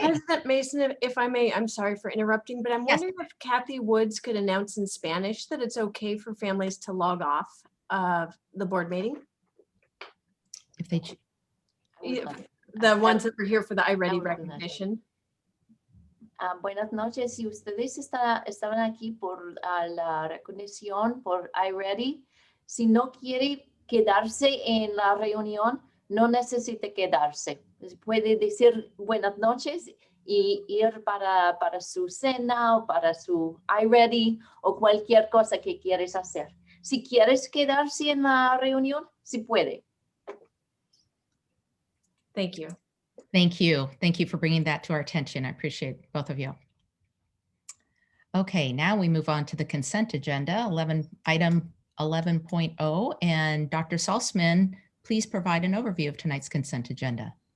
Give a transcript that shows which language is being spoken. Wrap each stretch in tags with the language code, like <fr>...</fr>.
<en>President Mason, if I may, I'm sorry for interrupting, but I'm Yes. wondering if Kathy Woods could announce in Spanish that it's okay for families to log off the board meeting. If they the ones that were here for the iReady recognition.</en> <es>Buenas noches. Si ustedes estaban aquí por la recognición por iReady, si no quiere quedarse en la reunión, no necesita quedarse. Puede decir buenas noches y ir para su cena o para su iReady o cualquier cosa que quieres hacer. Si quieres quedarse en la reunión, sí puede.</es> <en>Thank you. Thank you. Thank you for bringing that to our attention. I appreciate both of you. Okay, now we move on to the consent agenda, item 11.0. And Dr. Salzman, please provide an overview of tonight's consent agenda.</en>